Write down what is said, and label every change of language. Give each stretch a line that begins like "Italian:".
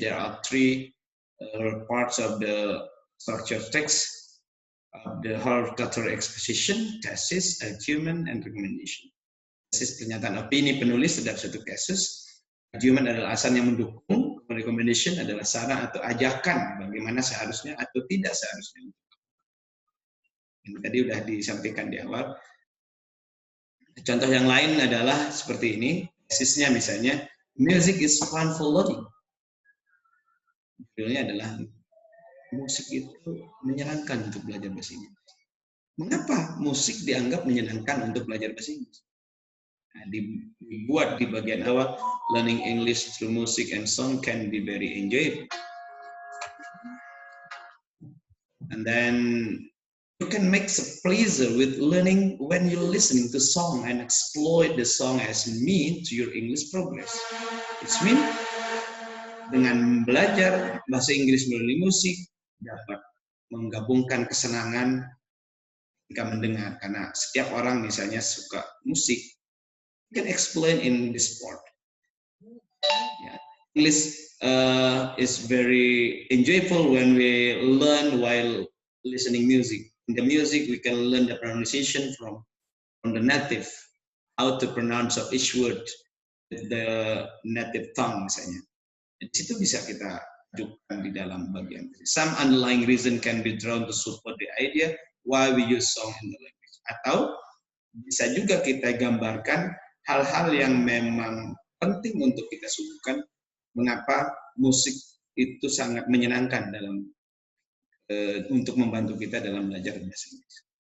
English: There are three parts of the structure text, the hortatory exposition, thesis, argument, and recommendation.
Indonesian: Thesis pernyataan opini penulis terhadap suatu kasus, argument adalah alasan yang mendukung, recommendation adalah saran atau ajakan bagaimana seharusnya atau tidak seharusnya. Ini tadi sudah disampaikan di awal. Contoh yang lain adalah seperti ini. Tesisnya misalnya,
English: music is fun for learning.
Indonesian: Judulnya adalah musik itu menyenangkan untuk belajar bahasa Inggris. Mengapa musik dianggap menyenangkan untuk belajar bahasa Inggris? Nah, dibuat di bagian awal,
English: learning English through music and song can be very enjoyable. And then you can make a pleasure with learning when you're listening to song and exploit the song as mean to your English progress. It's mean
Indonesian: dengan belajar bahasa Inggris melalui musik dapat menggabungkan kesenangan ketika mendengar, karena setiap orang misalnya suka musik,
English: you can explain in this part. Yeah. English is very enjoyable when we learn while listening music. In the music, we can learn the pronunciation from the native, how to pronounce of each word with the native tongue
Indonesian: misalnya. Di situ bisa kita ajukan di dalam bagian.
English: Some underlying reason can be drawn to support the idea why we use song in the language.
Indonesian: Atau bisa juga kita gambarkan hal-hal yang memang penting untuk kita suguhkan, mengapa musik itu sangat menyenangkan dalam untuk membantu kita dalam belajar bahasa Inggris.